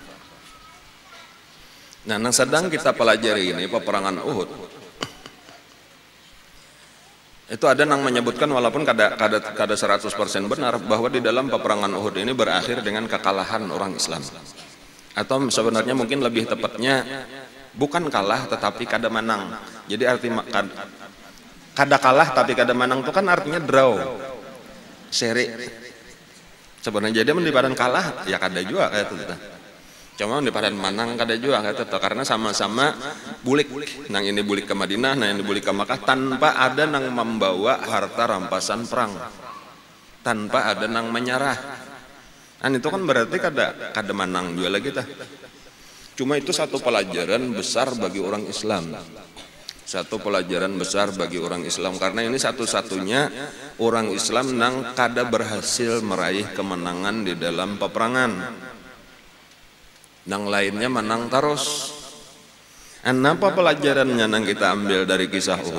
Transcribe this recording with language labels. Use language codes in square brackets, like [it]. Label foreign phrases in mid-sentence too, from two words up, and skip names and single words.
[id] Nah, yang sedang kita pelajari ini peperangan Uhud. Itu ada yang menyebutkan walaupun kada 100% benar bahwa di dalam peperangan Uhud ini berakhir dengan kekalahan orang Islam. Atau sebenarnya mungkin lebih tepatnya bukan kalah tetapi kada menang. Jadi arti kada kalah tapi kada menang itu kan artinya draw, seri. Sebenarnya jadi mendapatkan kalah ya kada juga kayak itu. Cuma mendapatkan menang kada juga kayak itu, karena sama-sama bulik. Nang ini bulik ke Madinah, nang ini bulik ke Makkah, tanpa ada nang membawa harta rampasan perang, tanpa ada nang menyerah. Itu kan berarti kada menang juga lagi kita. Cuma itu satu pelajaran besar bagi orang Islam. Satu pelajaran besar bagi orang Islam, karena ini satu-satunya orang Islam yang kada berhasil meraih kemenangan di dalam peperangan. Yang lainnya menang terus. Apa pelajarannya yang kita ambil dari kisah Uhud?